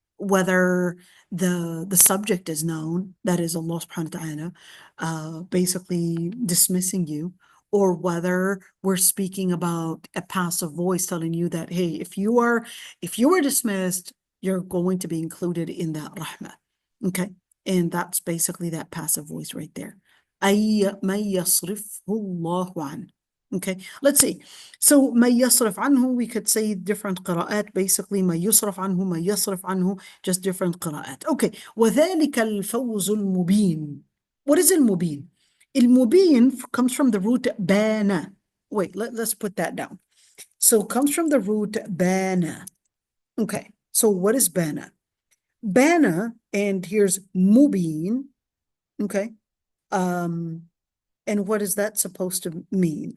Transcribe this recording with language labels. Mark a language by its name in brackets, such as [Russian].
[English] Whether the subject is known, that is Allah subhanahu wa ta'ala, basically dismissing you, or whether we're speaking about a passive voice telling you that, hey, if you are dismissed, you're going to be included in that rahmah. Okay? And that's basically that passive voice right there. [Arabic] أي من يصرفه الله عنه. [English] Okay, let's see. So [Arabic] ما يصرف عنه, [English] we could say different قراءات. Basically [Arabic] ما يصرف عنه, ما يصرف عنه, [English] just different قراءات. [Arabic] Okay, وذلك الفوز المبين. [English] What is المبين? المبين comes from the root بان. Wait, let's put that down. So it comes from the root بان. Okay, so what is بان? بان, and here's مبين. Okay, and what is that supposed to mean?